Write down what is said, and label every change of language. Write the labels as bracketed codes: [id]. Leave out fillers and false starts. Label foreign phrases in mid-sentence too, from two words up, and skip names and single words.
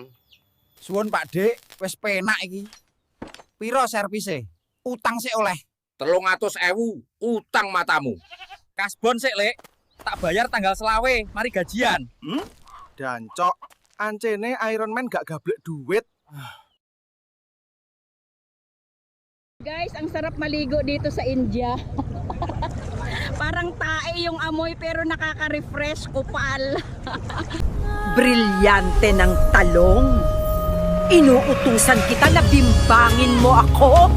[jv] Suwun Pak Dik, wis penak iki. Piro servise? Utang sik oleh. 300.000 utang matamu. Kasbon sik, Lek. Tak bayar tanggal selawe, mari gajian. Dancok, ancene Iron Man gak gablek duit. [tl] Guys, ang sarap maligo dito sa India. Parang tae yung amoy pero nakaka-refresh, kupal. Brilyante ng talong. Inuutusan kita na bimbangin mo ako.